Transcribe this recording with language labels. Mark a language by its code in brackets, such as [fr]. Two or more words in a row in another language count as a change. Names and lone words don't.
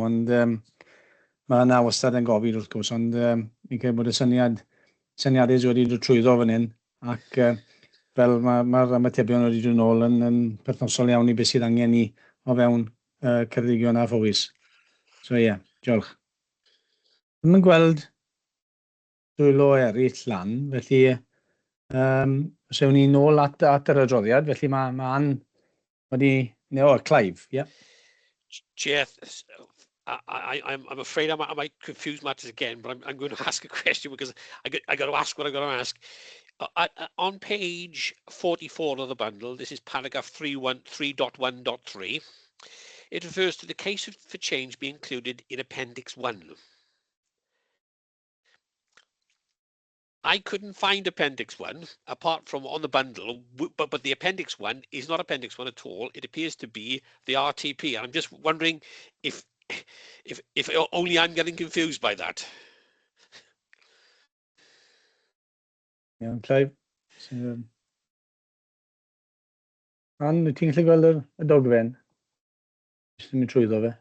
[cy] Ond mae yna wastad yn gofid wrth gwrs, ond mi'n credu bod y syniadau wedi dod trwyddo fan hyn, ac fel mae'r ymatebion wedi dod nôl yn perthnosol iawn i beth sydd angen ni o fewn Ceredigion a Powys. So ie, diolch. Ddim yn gweld dwylo eraill lan, felly os ewn ni nôl at yr adroddiad, felly mae Ann wedi... Clive, ie. [en] Chair, I'm afraid I might confuse matters again, but I'm going to ask a question because I got to ask what I got to ask. On page 44 of the bundle, this is paragraph 3.1.3. It refers to the case for change being included in Appendix 1. I couldn't find Appendix 1 apart from on the bundle, but the Appendix 1 is not Appendix 1 at all. It appears to be the RTP. And I'm just wondering if only I'm getting confused by that. Yeah, Clive. [cy] Ann, wyt ti'n gallu gweld y dogfen? Jyst yn mynd trwyddo fe.